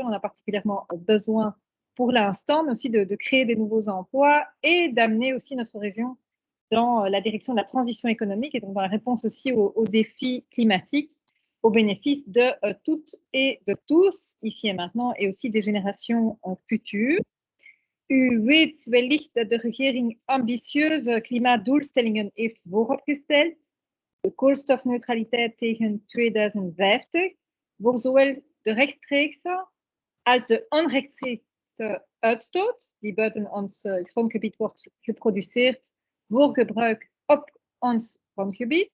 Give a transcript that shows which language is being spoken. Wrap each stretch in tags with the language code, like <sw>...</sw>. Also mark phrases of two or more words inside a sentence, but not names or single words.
<fr>On a particulièrement besoin pour l'instant, mais aussi de créer des nouveaux emplois et d'amener aussi notre région dans la direction de la transition économique et donc dans la réponse aussi aux défis climatiques, au bénéfice de toutes et de tous, ici et maintenant, et aussi des générations futures.</fr> <nl>U weet wellicht dat de regering ambitieuze klimaatdoelstellingen heeft vooropgesteld, de koolstofneutraliteit tegen 2050, voor zowel de rechtstreekse als de onrechtstreekse uitstoot die buiten ons grondgebied wordt geproduceerd voor gebruik op ons grondgebied.</nl>